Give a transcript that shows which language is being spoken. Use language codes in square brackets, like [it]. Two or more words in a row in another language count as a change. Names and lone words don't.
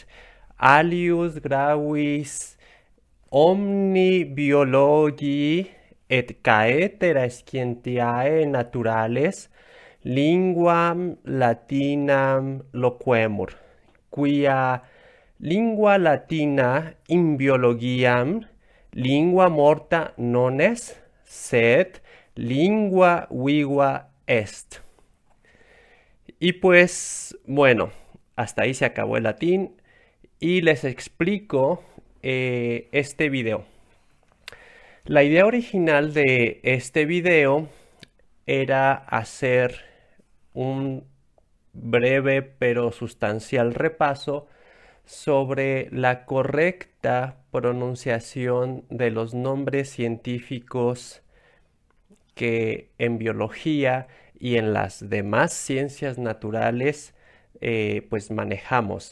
[la] alius gravis omni biologii et caetera scientiae naturales linguam latinam loquemur, quia lingua latina in biologiam lingua morta non es, sed lingua viva est. [es] Y pues, bueno, hasta ahí se acabó el latín y les explico este video. La idea original de este video era hacer un breve pero sustancial repaso sobre la correcta pronunciación de los nombres científicos que en biología y en las demás ciencias naturales pues manejamos.